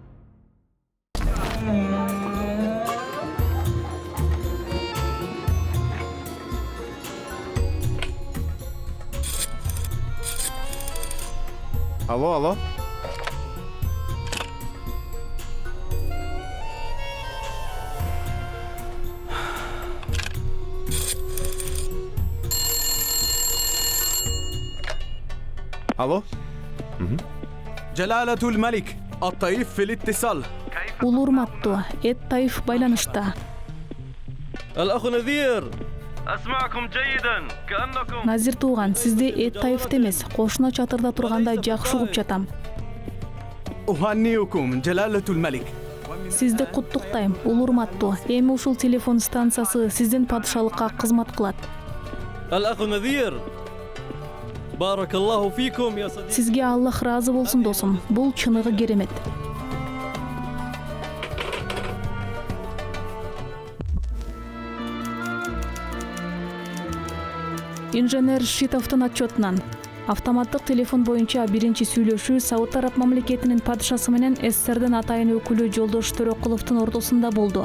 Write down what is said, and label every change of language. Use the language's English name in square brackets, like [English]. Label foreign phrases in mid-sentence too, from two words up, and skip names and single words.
[Kyrgyz] Алло. Алло? [Arabic] جلالة الملك الطيف في الاتصال. [Kyrgyz] Улуу урматтуу, Эд Таиф байланышта. [Arabic] الأخ نذير أسمعكم جيدا كأنكم [Kyrgyz] Назир тууган, сизди Эд Таиф эмес, кошуна чатырда тургандай жакшы угуп жатам. [Arabic] أهنئكم جلالة الملك. [Kyrgyz] Сизди куттуктайм, улуу урматтуу. Эми ушул телефон станциясы сиздин падышалыкка кызмат кылат. [Arabic] الأخ نذير بارك الله فيكم يا صديقي. [Kyrgyz] Сизге Аллах ыраазы болсун досум. Бул чыныгы керемет. Инженер Шитовдун отчетунан автоматтык телефон боюнча биринчи сүйлөшүү Сауд Араб мамлекетинин падышасы менен СССРдин атайын өкүлү Жолдош Төрөкуловдун ортосунда болду.